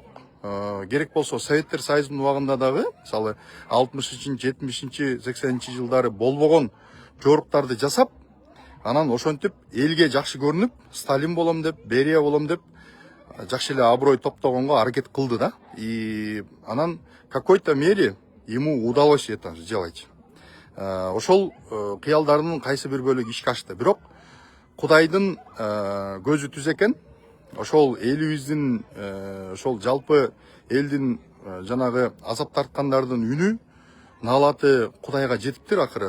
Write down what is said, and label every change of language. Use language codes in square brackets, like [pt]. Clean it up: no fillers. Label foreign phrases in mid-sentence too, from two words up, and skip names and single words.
[ky] Керек болсо Советтер Союзунун убагында дагы, мисалы 60-70, 80 жылдары болбогон жоруктарды жасап, анан ошентип элге жакшы көрүнүп, Сталин болом деп, Берия болом деп жакшы эле аброй топтогонго аракет кылды да. [ru] И анан в какой-то мере ему удалось это сделать. [ky] Ошол кыялдарынын кайсы бир бөлүгү ишке ашты. Бирок Кудайдын көзү түз экен. Ошол элибиздин, ошол жалпы элдин жанагы азап тарткандардын үнү, наалаты Кудайга жетиптир акыры.